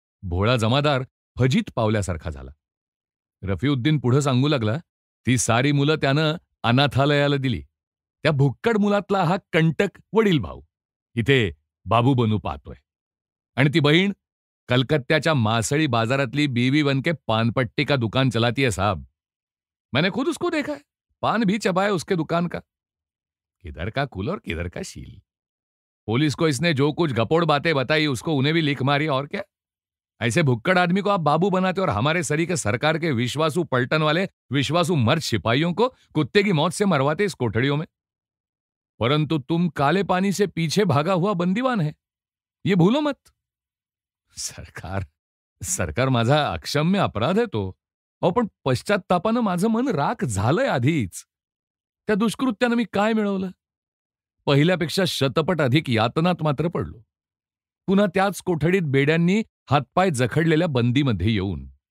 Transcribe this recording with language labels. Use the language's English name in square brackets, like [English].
[Marathi] भोळा जमादार फजित पावल्यासारखा झाला. रफीउद्दीन पुढे सांगू लागला, ती सारी मुलं त्यानं अनाथालयाला दिली. त्या भुक्कड मुलातला हा कंटक वडील भाऊ इथे बाबू बनू पाहतोय. आणि ती बहीण कलकत्त्याच्या मासळी बाजारातली [Hindi] बीवी बनके पानपट्टी का दुकान चलाती है साहब. मैंने खुद उसको देखा है. पान भी चबाए उसके दुकान का. किधर का कुल और किधर का शील. पुलिस को इसने जो कुछ गपोड़ बातें बताई उसको उन्हें भी लिख मारी और क्या. ऐसे भुक्कड़ आदमी को आप बाबू बनाते और हमारे सरीके सरकार के विश्वासु पलटन वाले विश्वासु मर्द सिपाहियों को कुत्ते की मौत से मरवाते इस कोठड़ियों में. [Marathi] परंतु [Hindi] तुम काले पानी से पीछे भागा हुआ बंदीवान है, ये भूलो मत. [Marathi] सरकार सरकार माझा अक्षम्य अपराध आहे तो. अहो पण पश्चात्तापानं माझं मन राख झालंय आधीच. त्या दुष्कृत्यानं मी काय मिळवलं? पहिल्यापेक्षा शतपट अधिक यातनात मात्र पडलो. पुन्हा त्याच कोठडीत बेड्यांनी हातपाय जखडलेल्या बंदीमध्ये येऊन.